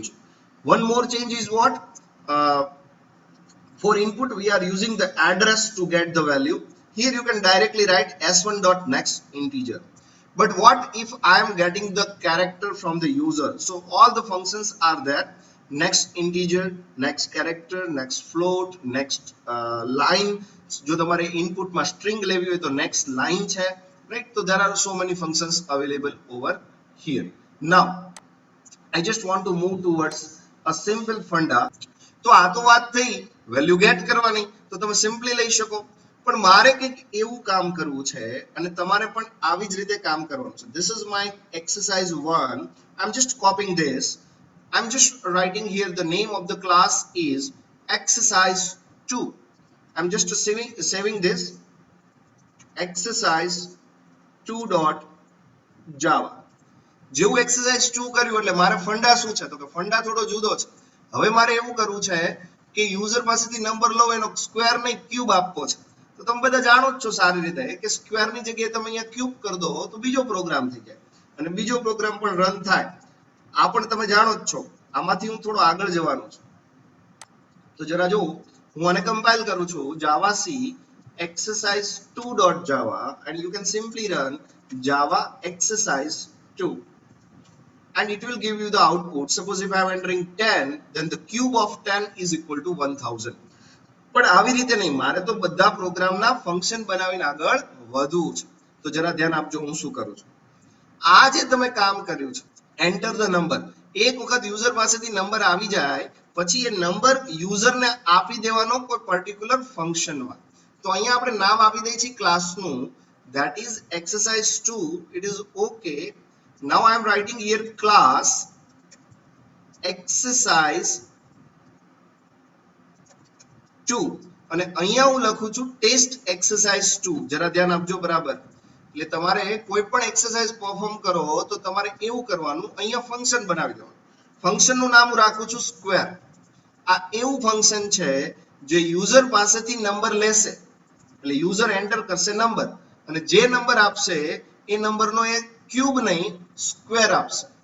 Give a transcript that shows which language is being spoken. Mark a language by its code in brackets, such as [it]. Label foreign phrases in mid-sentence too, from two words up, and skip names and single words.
[en] One more change is what, for input we are using the address to get the value. Here you can directly write s1 dot next integer. But what if I am getting the character from the user? So all the functions are there. Next integer, next character, next float, next line. [gu] જો તમારે input માં string લેવી હોય તો next line છે, right? [en] So there are so many functions available over here. Now I just want to move towards a simple funda. [gu] તો આ તો વાત થઈ [en] value get [gu] કરવાની, તો તમે સિમ્પલી લઈ શકો. પણ મારે કંઈક એવું કામ કરવું છે અને તમારે પણ આવી જ રીતે કામ કરવાનું છે. [en] This is my exercise 1. I'm just copying this. I'm just writing here the name of the class is exercise 2. I'm just saving this exercise 2.java. [gu] જેવું exercise 2 કર્યું એટલે મારે ફંડા શું છે તો કે ફંડા થોડો જુદો છે. હવે મારે એવું કરવું છે કે યુઝર પાસેથી નંબર લો એનો સ્ક્વેર નહીં ક્યુબ આપવો છે. તો તમે બધા જાણો જ છો સારી રીતે કે સ્ક્વેરની જગ્યાએ તમે અહીંયા ક્યુબ કરી દો તો બીજો પ્રોગ્રામ થઈ જાય અને બીજો પ્રોગ્રામ પણ રન થાય. આ પણ તમે જાણો જ છો. આમાંથી હું થોડો આગળ જવાનો છું. તો જરા જો હું આને કમ્પાઇલ કરું છું [en] java c exercise 2.java and you can simply run java exercise 2 and it will give you the output. Suppose if I am entering 10, then the cube of 10 is equal to 1000. [gu] પણ આવી રીતે નહીં, મારે તો બધા પ્રોગ્રામના ફંક્શન બનાવીને આગળ વધવું છે. તો જરા ધ્યાન આપજો હું શું કરું છું. આ જે તમે કામ કર્યું છે [en] enter the number, [gu] એક વખત યુઝર પાસેથી નંબર આવી જાય પછી એ નંબર યુઝરને આપી દેવાનો કોઈ પર્ટિક્યુલર ફંક્શનમાં. તો અહીંયા આપણે નામ આપી દઈએ છીએ ક્લાસનું, [en] that is exercise 2. It is okay. Now I am writing here class exercise 2. [gu] અને અહીંયા હું લખું છું ટેસ્ટ એક્સરસાઇઝ 2. જરા ધ્યાન આપજો બરાબર. એટલે તમારે કોઈ પણ [en] exercise perform [gu] કરો તો તમારે એવું કરવાનું, અહીંયા ફંક્શન બનાવી દેવાનું. ફંક્શનનું નામ હું રાખું છું સ્ક્વેર. આ એવું ફંક્શન છે જે યુઝર પાસેથી નંબર લેશે, એટલે યુઝર એન્ટર કરશે નંબર, અને જે નંબર આપશે એ નંબરનો એક ક્યુબ નહીં સ્ક્વેર આપશે.